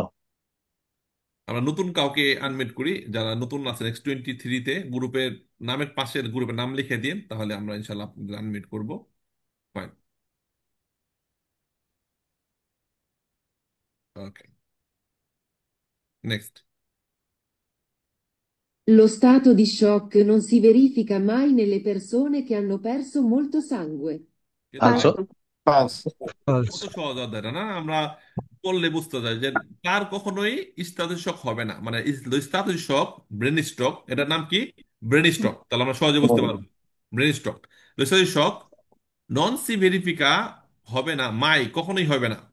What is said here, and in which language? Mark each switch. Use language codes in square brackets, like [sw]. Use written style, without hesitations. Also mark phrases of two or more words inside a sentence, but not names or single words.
[bn] আমরা নতুন কাউকে আনমিট করি, যারা নতুন আছে X23-তে, গ্রুপের নামের পাশের গ্রুপের নাম লিখে দিন, তাহলে আমরা ইনশাল্লাহ আপনাদের আনমিট করবো। [en] Fine. OK, next. [it] Lo stato di shock non si verifica mai nelle persone che hanno perso molto sangue. [bn] কিন্তু ফালসো। [it] Falso. [bn] কত [it] Falso. [bn] সহজ অধ্যায় এটা না? আমরা পড়লে বুঝতে যাই যে তার কখনোই [en] status shock [bn] হবে না, মানে [en] status shock brain stroke, [bn] এটার নাম কি? [en] brain stroke. [bn] তাহলে আমরা সহজে বুঝতে পারবো। [en] brain stroke, status shock [it] non si verifica [bn] হবে না, মাই কখনোই হবে না।